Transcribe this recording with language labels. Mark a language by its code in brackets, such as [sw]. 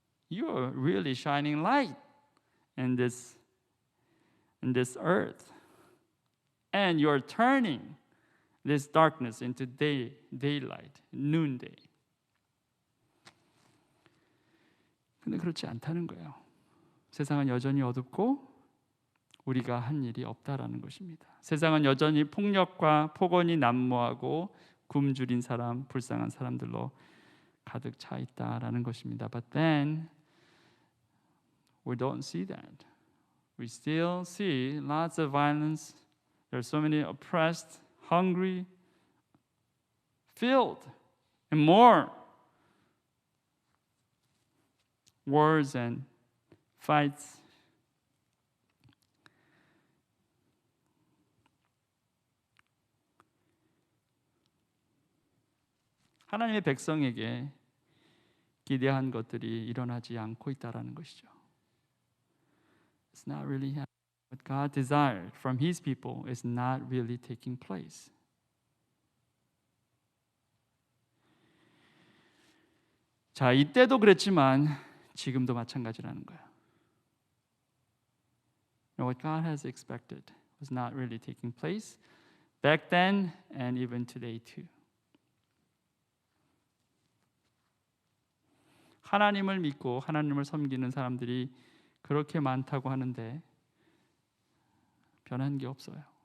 [en] You are really shining light in this earth. And you're turning this darkness into daylight, noonday. [ko] 근데 그렇지 않다는 거예요. 세상은 여전히 어둡고 우리가 한 일이 없다라는 것입니다. 세상은 여전히 폭력과 폭언이 난무하고 굶주린 사람, 불쌍한 사람들로 가득 차 있다라는 것입니다. [en] But then we don't see that. We still see lots of violence. There are so many oppressed, hungry, filled, and more wars and fights. [ko] 하나님의 백성에게 기대한 것들이 일어나지 않고 있다라는 것이죠. [en] It's not really happening. What God desired from His people is not really taking place. [ko] 자, 이때도 그랬지만 지금도 마찬가지라는 거예요. [en] What God has expected was not really taking place back then and even today too. [ko] 하나님을 믿고 하나님을 섬기는 사람들이 그렇게 많다고 하는데 변한 게 없어요.